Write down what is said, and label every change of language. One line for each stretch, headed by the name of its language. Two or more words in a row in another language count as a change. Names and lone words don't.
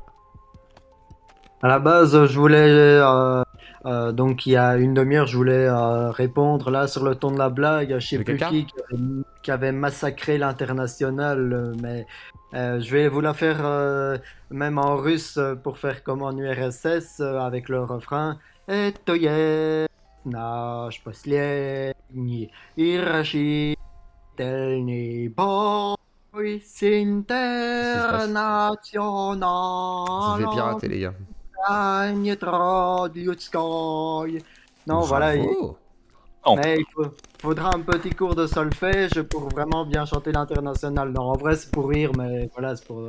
French: À la base, je voulais, donc il y a une demi-heure, je voulais répondre là sur le ton de la blague. Je sais Le plus caca qui avait massacré l'international, mais je vais vous la faire même en russe pour faire comme en URSS avec le refrain.
Russian: Это есть наш последний и решительный бой с
French: Ça se fait
Russian: интернационалом.
French: pirater, les gars. Non, voilà, Bravo. mais il faudra un petit cours de solfège pour vraiment bien chanter l'international. Non, en vrai, c'est pour rire, mais voilà, c'est pour.